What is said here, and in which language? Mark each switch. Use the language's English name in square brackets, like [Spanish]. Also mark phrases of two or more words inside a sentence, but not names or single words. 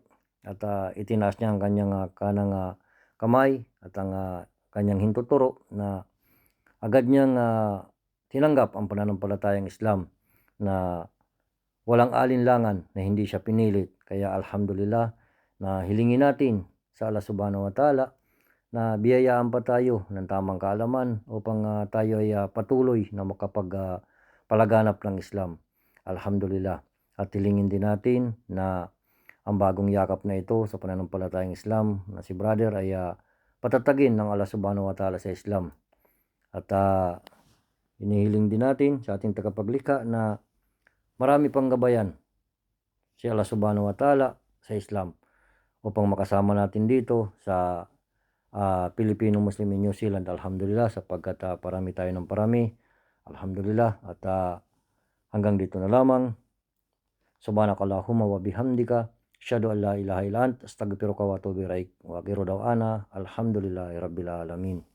[Filipino] At itinaas niya ang kanyang kanang kamay at ang kanyang hintuturo na agad niyang tinanggap ang pananampalatayang Islam na walang alinlangan, na hindi siya pinilit. Kaya alhamdulillah, na hilingin natin sa Allah [Arabic] سبحانه وتعالى [Filipino] na biyayaan pa tayo ng tamang kaalaman upang tayo ay patuloy na makapagpalaganap ng Islam. Alhamdulillah. At hilingin din natin na ang bagong yakap na ito sa pananampalatayang Islam na si brother ay patatagin ng Allah [Arabic] سبحانه وتعالى [Filipino] sa Islam. At inihiling din natin sa ating tagapaglikha na marami pang gabayan si Allah [Arabic] سبحانه وتعالى [Filipino] sa Islam upang makasama natin dito sa Filipino Muslim in New Zealand. Alhamdulillah, sapagkat parami tayo ng parami. Alhamdulillah. At hanggang dito na lamang. [Arabic] سبحانك اللهم وبحمدك، أشهد أن لا إله إلا أنت، أستغفرك وأتوب إليك. وآخر دعوانا الحمد لله رب العالمين.